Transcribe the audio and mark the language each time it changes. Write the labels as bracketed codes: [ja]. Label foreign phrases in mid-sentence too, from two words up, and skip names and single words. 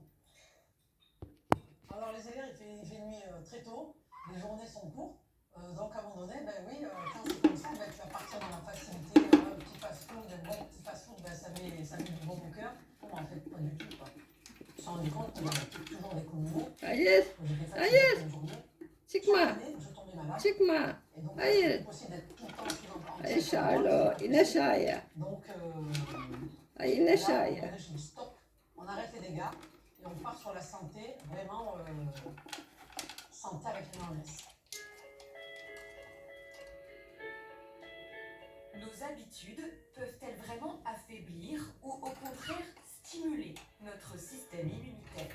[fr] Alors les élèves, il fait nuit très tôt, les journées sont courtes, donc à un moment donné, ben oui, quand c'est comme ça, ben, tu vas partir dans la facilité, petit fast-food, bon petit fast-food, ben, ça met du bon au cœur. Non, en fait, pas du tout, quoi. Je me suis rendu compte qu'on avait toujours des coups de mou. [tr] Hayır. [fr] J'ai fait ça [tr] Hayır. [fr] toute une journée. [tr] Çıkma. [fr] Chaque année, je tombais malade. [tr] Çıkma. [fr] Et donc, [tr] Hayır. [fr] c'est possible d'être tout le temps en [tr] Hayır Charlo. İn aşağıya. [fr] Donc, [tr] Hayır in [fr] là, [tr] aşağıya. [fr] je dis stop, on arrête les dégâts et on part sur la santé, vraiment santé avec les mains en laisse. Nos habitudes peuvent-elles vraiment affaiblir ou au contraire stimuler notre système immunitaire?